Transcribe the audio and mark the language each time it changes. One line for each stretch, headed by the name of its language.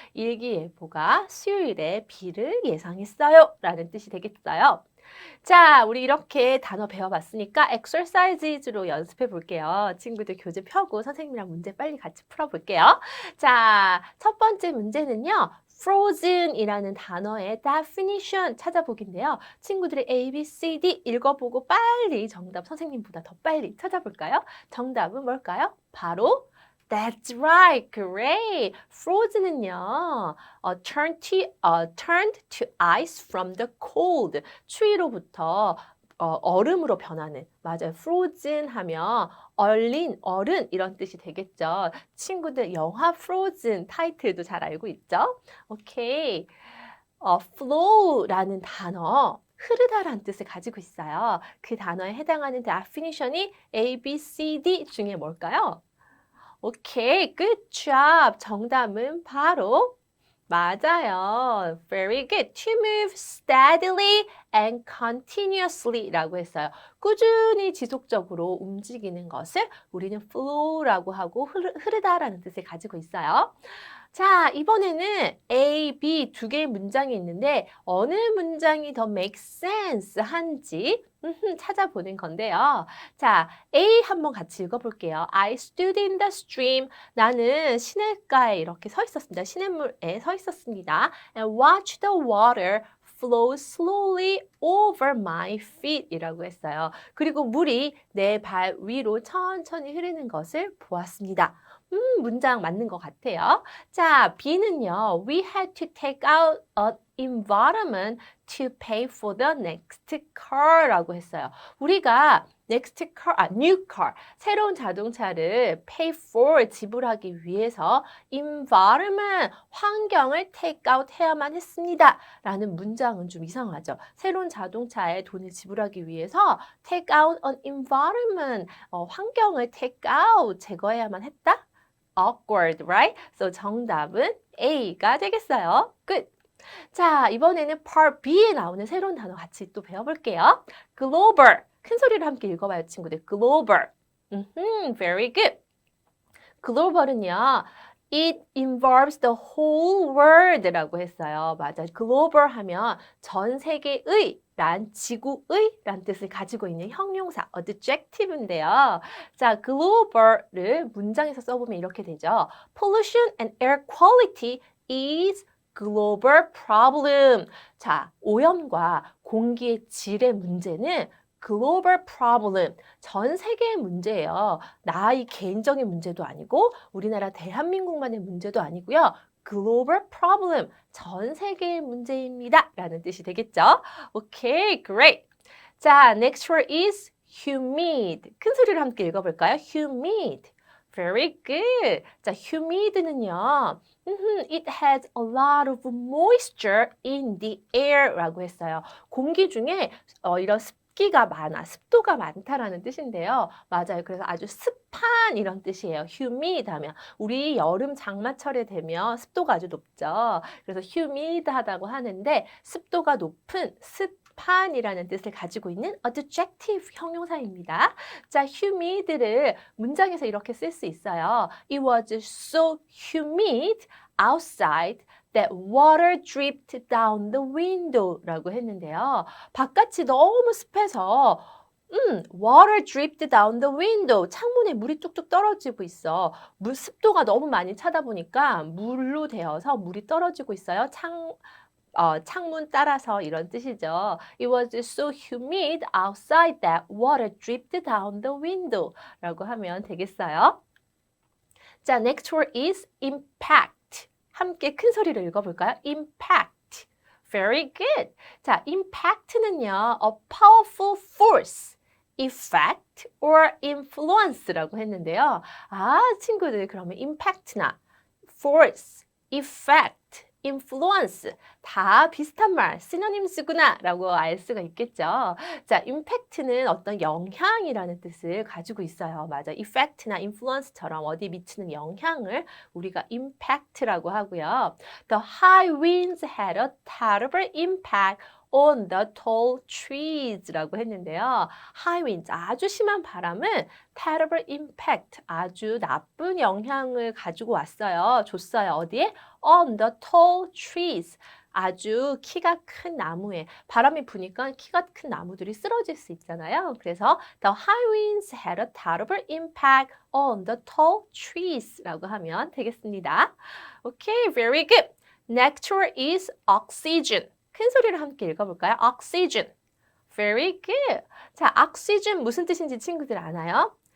Korean: 일기예보가 수요일에 비를 예상했어요. 라는 뜻이 되겠어요. 자, 우리 이렇게 단어 배워봤으니까 exercises로 연습해 볼게요. 친구들 교재 펴고 선생님이랑 문제 빨리 같이 풀어볼게요. 자, 첫 번째 문제는요. frozen이라는 단어의 definition 찾아보기인데요. 친구들이 A, B, C, D 읽어보고 빨리 정답 선생님보다 더 빨리 찾아볼까요? 정답은 뭘까요? 바로
English: That's right. Great. Frozen은요. Turned to ice from the cold.
Korean: 추위로부터 얼음으로 변하는. 맞아요. frozen 하면 얼린, 얼은 이런 뜻이 되겠죠. 친구들 영화 frozen 타이틀도 잘 알고 있죠? 오케이. flow라는 단어 흐르다라는 뜻을 가지고 있어요. 그 단어에 해당하는 definition이 A, B, C, D 중에 뭘까요?
English: 오케이, good job.
Korean: 정답은 바로 맞아요. Very good.
English: To move steadily and continuously 라고 했어요.
Korean: 꾸준히 지속적으로 움직이는 것을 우리는 flow라고 하고 흐르다라는 뜻을 가지고 있어요. 자, 이번에는 A, B 두 개의 문장이 있는데 어느 문장이 더 make sense 한지 찾아보는 건데요. 자, A 한번 같이 읽어볼게요.
English: I stood in the stream.
Korean: 나는 시냇가에 이렇게 서 있었습니다. 시냇물에 서 있었습니다.
English: And watched the water flow slowly over my feet 이라고 했어요.
Korean: 그리고 물이 내 발 위로 천천히 흐르는 것을 보았습니다. 문장 맞는 것 같아요. 자, B는요.
English: We had to take out an environment to pay for the next car라고 했어요.
Korean: 우리가 next car, new car, 새로운 자동차를 pay for, 지불하기 위해서 environment, 환경을 take out 해야만 했습니다. 라는 문장은 좀 이상하죠. 새로운 자동차에 돈을 지불하기 위해서 take out an environment, 환경을 take out, 제거해야만 했다?
English: awkward, right?
Korean: So 정답은 A가 되겠어요.
English: Good.
Korean: 자, 이번에는 part B에 나오는 새로운 단어 같이 또 배워볼게요.
English: global.
Korean: 큰 소리로 함께 읽어봐요, 친구들.
English: global. Very good. global은요. It involves the whole world라고 했어요.
Korean: 맞아. global 하면 전 세계의 란 지구의 란 뜻을 가지고 있는 형용사 adjective인데요. 자, global을 문장에서 써보면 이렇게 되죠.
English: Pollution and air quality is global problem.
Korean: 자, 오염과 공기의 질의 문제는 global problem, 전 세계의 문제예요. 나의 개인적인 문제도 아니고 우리나라 대한민국만의 문제도 아니고요. global problem, 전 세계의 문제입니다.
English: 라는 뜻이 되겠죠? 오케이, great. 자, next word is humid.
Korean: 큰 소리로 함께 읽어볼까요?
English: humid. Very good. 자, humid는요. It has a lot of moisture in the air 라고 했어요.
Korean: 공기 중에 이런 습기가 많아, 습도가 많다라는 뜻인데요. 맞아요. 그래서 아주 습한 이런 뜻이에요. humid 하면 우리 여름 장마철에 되면 습도가 아주 높죠. 그래서 humid하다고 하는데 습도가 높은 습한이라는 뜻을 가지고 있는 adjective 형용사입니다. 자, humid를 문장에서 이렇게 쓸 수 있어요.
English: It was so humid outside that water dripped down the window 라고 했는데요. 바깥이 너무 습해서 water dripped down the window.
Korean: 창문에 물이 뚝뚝 떨어지고 있어. 물 습도가 너무 많이 차다 보니까 물로 되어서 물이 떨어지고 있어요. 창문 따라서 이런 뜻이죠.
English: It was so humid outside that water dripped down the window 라고 하면 되겠어요. 자, next word is impact.
Korean: 함께 큰 소리로 읽어볼까요?
English: impact. Very good. 자, impact는요, a powerful force, effect, or influence라고 했는데요.
Korean: 아, 친구들, 그러면 impact나 force, effect, influence 다 비슷한 말, 시노님스구나 라고 알 수가 있겠죠. 자, impact는 어떤 영향이라는 뜻을 가지고 있어요. 맞아. effect나 influence처럼 어디 미치는 영향을 우리가 impact라고 하고요.
English: The high winds had a terrible impact on the tall trees라고 했는데요.
Korean: high winds, 아주 심한 바람은 terrible impact, 아주 나쁜 영향을 가지고 왔어요. 줬어요. 어디에? on the tall trees. 아주 키가 큰 나무에 바람이 부니까 키가 큰 나무들이 쓰러질 수 있잖아요.
English: 그래서 the high winds had a terrible impact on the tall trees 라고 하면 되겠습니다. Okay, very good. Next word is oxygen.
Korean: 큰 소리로 함께 읽어볼까요? oxygen. Very good. 자, oxygen 무슨 뜻인지 친구들 아나요?